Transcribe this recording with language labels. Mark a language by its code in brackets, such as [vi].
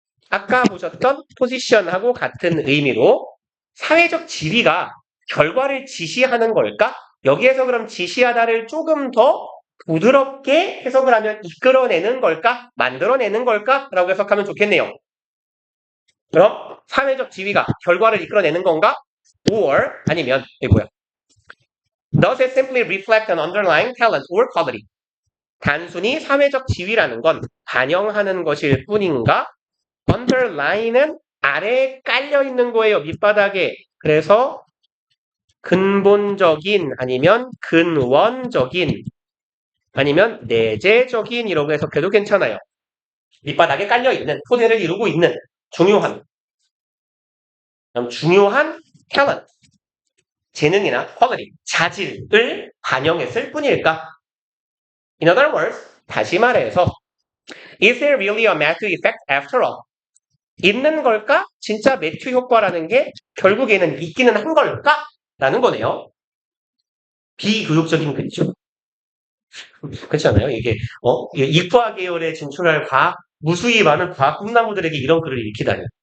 [ko] 아까 보셨던 포지션하고 같은 의미로 사회적 지위가 결과를 지시하는 걸까? 여기에서 그럼 지시하다를 조금 더 부드럽게 해석을 하면 이끌어내는 걸까? 만들어내는 걸까? 라고 해석하면 좋겠네요. 그럼 사회적 지위가 결과를 이끌어내는 건가? or 아니면 이게 뭐야? [en] Does it simply reflect an underlying talent or quality? [ko] 단순히 사회적 지위라는 건 반영하는 것일 뿐인가? underline은 아래에 깔려 있는 거예요. 밑바닥에. 그래서 근본적인 아니면 근원적인 아니면 내재적인 이라고 해석해도 괜찮아요. 밑바닥에 깔려 있는 토대를 이루고 있는 중요한 talent 재능이나 quality 자질을 반영했을 뿐일까? [en] In other words, [ko] 다시 말해서 [en] Is there really a Matthew effect after all? [ko] 있는 걸까? 진짜 매튜 효과라는 게 결국에는 있기는 한 걸까? 라는 거네요. 비교육적인 글이죠. 그렇지 않아요? 이게 이과 계열에 진출할 과학, 무수히 많은 과학 꿈나무들에게 이런 글을 읽히다니.